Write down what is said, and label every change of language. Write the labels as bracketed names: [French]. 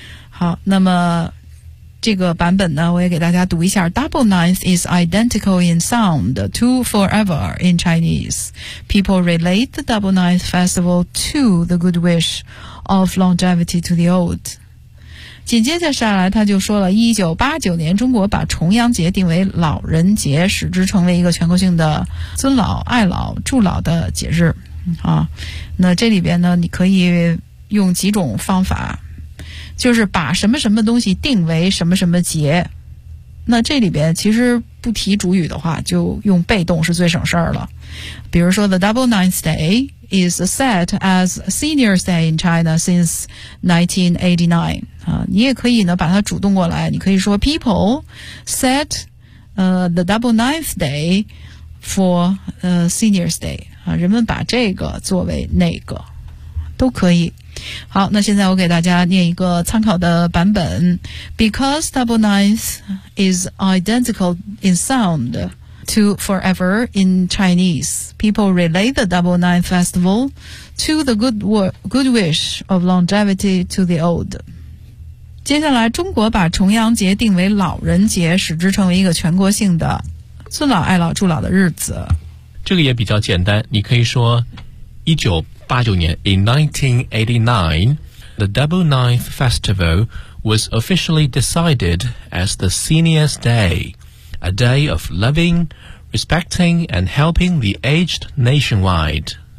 [Chinese] 好，那么。这个版本呢我也给大家读一下， [English] Double ninth is identical in sound to forever in Chinese. People relate the double ninth festival to the good wish of longevity to the old. [Chinese] 紧接着下来他就说了，1989年中国把重阳节定为老人节，使之成为一个全国性的尊老爱老助老的节日。啊，那这里边呢你可以用几种方法，就是把什么什么东西定为什么什么节，那这里边其实不提主语的话就用被动是最省事儿了。比如说 [English] The Double Ninth Day is set as Seniors Day in China since 1989、 [Chinese] 你也可以呢把它主动过来，你可以说 [English] People set the Double Ninth Day for Seniors Day、 [Chinese] 人们把这个作为那个都可以。好，那现在我给大家念一个参考的版本。 [English] Because double ninth is identical in sound to forever in Chinese, people relate the double ninth festival to the good wish of longevity to the old. [Chinese] 接下来中国把重阳节定为老人节，使之成为一个全国性的尊老爱老助老的日子，这个也比较简单，你可以说1989年 [English] ,in 1989, the Double Ninth Festival was officially decided as the Seniors' Day, a day of loving, respecting, and helping the aged nationwide.